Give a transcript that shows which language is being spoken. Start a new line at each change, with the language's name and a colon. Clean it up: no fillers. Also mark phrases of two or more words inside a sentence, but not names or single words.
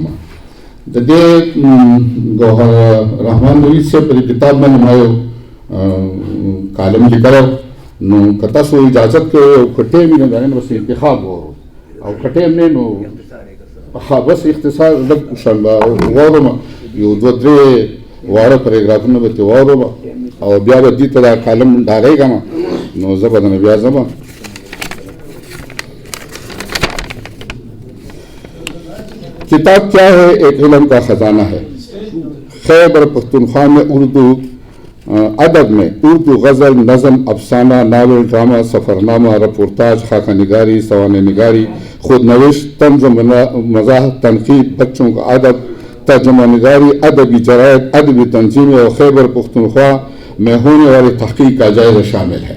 Pashto: د دې ګوهر رحمان نوید صاحب په کتاب باندې ما یو کالم لیکلی، نو که تاسو اجازت کوئ او که ټیم وي نو د هغې نه بس انتخاب وورو، او که ټیم نه نو بس اختصار لږ شان به واورم، یو دوه درې واړه پاراګرافونه به ترې واورم او بیا به دې ته دا کالم ډالېږم، نو زه به درنه بیا ځم.
Urdu: کتاب کیا ہے؟ ایک علم کا خزانہ ہے. خیبر پختونخوا میں اردو ادب میں اردو غزل، نظم، افسانہ، ناول، ڈرامہ، سفرنامہ، رپورتاج، خاکہ نگاری، سوانح نگاری، خود نوشت، طنز و مزاح، تنقید، بچوں کا ادب، ترجمہ نگاری، ادبی جرائد، ادبی تنظیمیں اور خیبر پختونخوا میں ہونے والی تحقیق کا جائزہ شامل ہے.